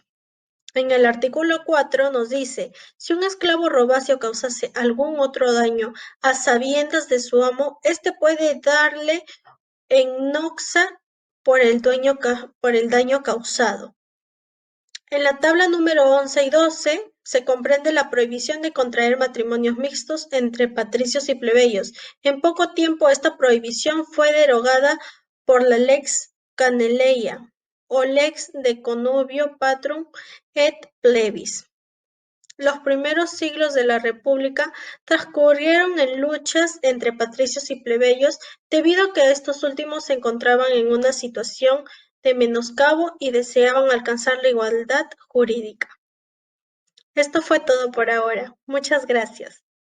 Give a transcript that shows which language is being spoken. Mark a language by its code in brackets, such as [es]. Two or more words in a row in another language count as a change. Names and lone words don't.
[es] En el artículo 4 nos dice, si un esclavo robase o causase algún otro daño a sabiendas de su amo, éste puede darle en noxa por el daño causado. En la tabla número 11 y 12 se comprende la prohibición de contraer matrimonios mixtos entre patricios y plebeyos. En poco tiempo esta prohibición fue derogada por la Lex Caneleia o Lex de Connubio Patrum et Plebis. Los primeros siglos de la República transcurrieron en luchas entre patricios y plebeyos debido a que estos últimos se encontraban en una situación de menoscabo y deseaban alcanzar la igualdad jurídica. Esto fue todo por ahora. Muchas gracias.